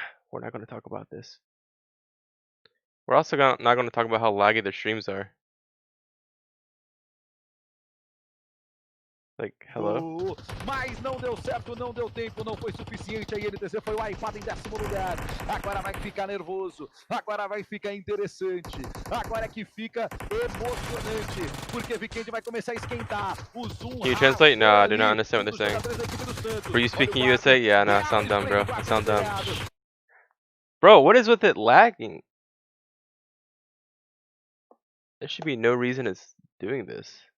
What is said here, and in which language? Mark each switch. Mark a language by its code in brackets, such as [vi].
[en] We're not gonna talk about this. We're also not gonna talk about how laggy their streams are. Like, hello? [pt] Mas não deu certo, não deu tempo, não foi suficiente. A INTZ foi o iPad em 10º lugar. Agora vai ficar nervoso, agora vai ficar interessante. Agora é que fica emocionante, porque Vikendi vai começar a esquentar. O Zoom. [en] Can you translate? No, I do not understand what they're saying. Were you speaking USA? Yeah, no, I sound dumb, bro. I sound dumb. Bro, what is with it lagging? There should be no reason it's doing this.